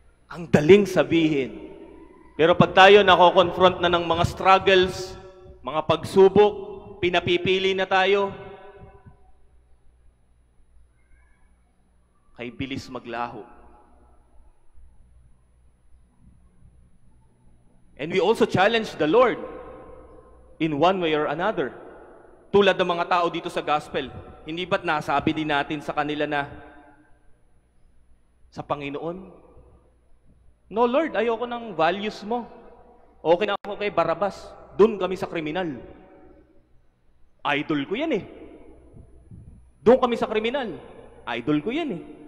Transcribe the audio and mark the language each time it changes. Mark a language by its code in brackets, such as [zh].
[tl] Ang daling sabihin. Pero pag tayo nako-confront na ng mga struggles, mga pagsubok, pinapipili na tayo, kay bilis maglaho. [en] And we also challenge the Lord in one way or another. [tl] Tulad ng mga tao dito sa gospel, hindi ba't nasabi din natin sa kanila na sa Panginoon, [en] no Lord, [tl] ayoko ng values mo. Okay na ako kay Barabas. Doon kami sa kriminal. Idol ko yan eh. Doon kami sa kriminal. Idol ko yan eh.